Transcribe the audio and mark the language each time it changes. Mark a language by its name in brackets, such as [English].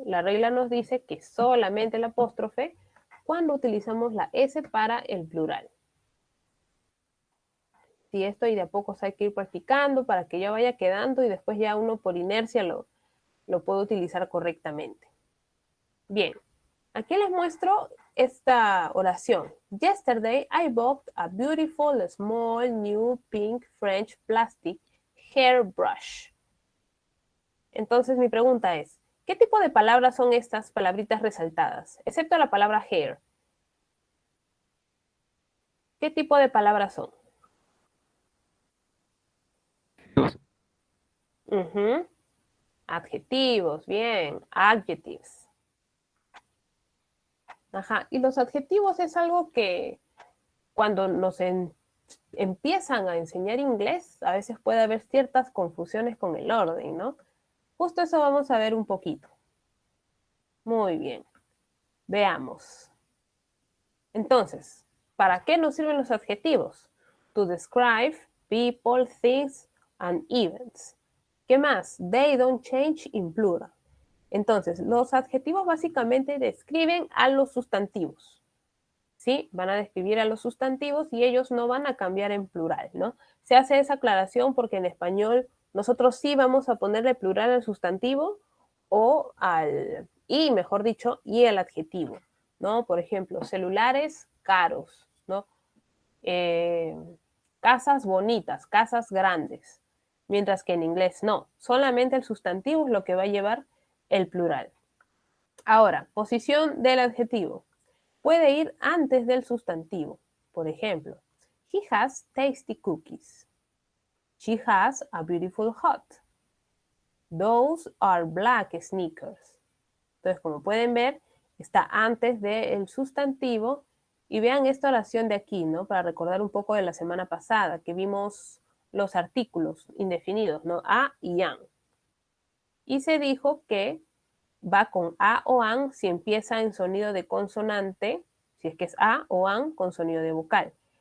[Spanish] La regla nos dice que solamente el apóstrofe cuando utilizamos la S para el plural. Y esto y de a poco hay que ir practicando para que ya vaya quedando y después ya uno por inercia lo puede utilizar correctamente. Bien, aquí les muestro esta oración. [English] Yesterday I bought a beautiful small new pink French plastic hairbrush. [Spanish] Entonces mi pregunta es, ¿qué tipo de palabras son estas palabritas resaltadas? Excepto la palabra hair. ¿Qué tipo de palabras son? Adjetivos, bien, adjectives. Ajá, y los adjetivos es algo que cuando nos empiezan a enseñar inglés, a veces puede haber ciertas confusiones con el orden, ¿no? Justo eso vamos a ver un poquito. Muy bien, veamos. Entonces, ¿para qué nos sirven los adjetivos? [English] To describe people, things, and events. [Spanish] ¿Qué más? [English] They don't change in plural. [Spanish] Entonces, los adjetivos básicamente describen a los sustantivos. ¿Sí? Van a describir a los sustantivos y ellos no van a cambiar en plural, ¿no? Se hace esa aclaración porque en español nosotros sí vamos a ponerle plural al sustantivo o y mejor dicho, y el adjetivo, ¿no? Por ejemplo, celulares caros, ¿no? Casas bonitas, casas grandes, mientras que en inglés no, solamente el sustantivo es lo que va a llevar el plural. Ahora, posición del adjetivo. Puede ir antes del sustantivo. Por ejemplo, [English] he has tasty cookies. She has a beautiful hat. Those are black sneakers. [Spanish] Entonces, como pueden ver, está antes del sustantivo. Y vean esta oración de aquí, ¿no? Para recordar un poco de la semana pasada, que vimos los artículos indefinidos, ¿no? A y an. Y se dijo que va con a o an si empieza en sonido de consonante, si es que es a o an con sonido de vocal.